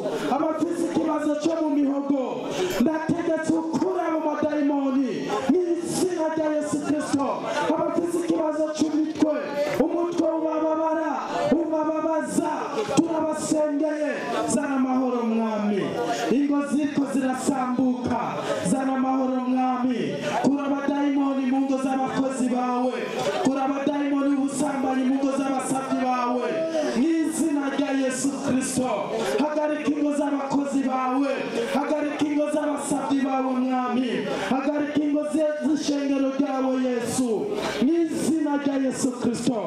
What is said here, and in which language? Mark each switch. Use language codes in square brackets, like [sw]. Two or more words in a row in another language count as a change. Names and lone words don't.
[rn] Abafise ikibazo cyo mu mihogo ndategetse ukura mu madayimoni n'izina rya Yesu Kristo. Abafise ikibazo cy'umutwe umutwe ubababaza turabasengeye zana amahoro mwami. Ingo ziko zirasambuka zana amahoro mwami. Kura abadayimoni mu ngo z'abakozi bawe, kura abadayimoni ubusambanyi mu ngo z'abasabyi bawe n'izina rya Yesu Kristo. Hagarika ingo z'abakozi bawe, hagarika ingo z'abasabyi bawe mwami, hagarika ingo z'ishengero ryawe Yesu n'izina rya Yesu Kristo.